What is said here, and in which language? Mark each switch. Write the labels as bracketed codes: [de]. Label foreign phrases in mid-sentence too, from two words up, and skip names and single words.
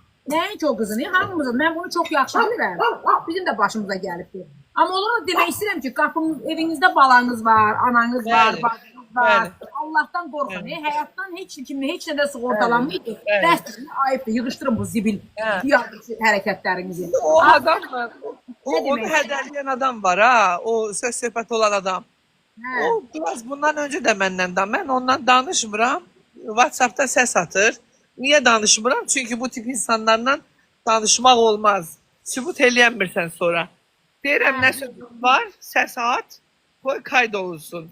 [az] Nəinki o qızını, hamımızın. Mən bunu çox yaxşı bilirəm. Bizim də başımıza gəlibdir. Amma onu demək istəyirəm ki, qapınız, evinizdə balanız var, ananız var, Bəli, bacınız var. bəli. Allahdan qorxun. Həyatdan heç kimi, heç nədə sığortalanmaydı. Bəs ayıbdır, yığışdırın bu zibil hərəkətlərinizi. [tr] O adam mı? Ne Onu demek? [az] hədələyən adam var ha. O söz söhbət olan adam. Hə. O biraz bundan öncə də məndən da. Mən ondan danışmıram. WhatsApp'ta səs atır. Niyə danışmıram? Çünki bu tip insanlarla danışmaq olmaz. Sübut eləyənmirsən sonra. Deyirəm nə sözüm var, səs at, qoy kayd olunsun.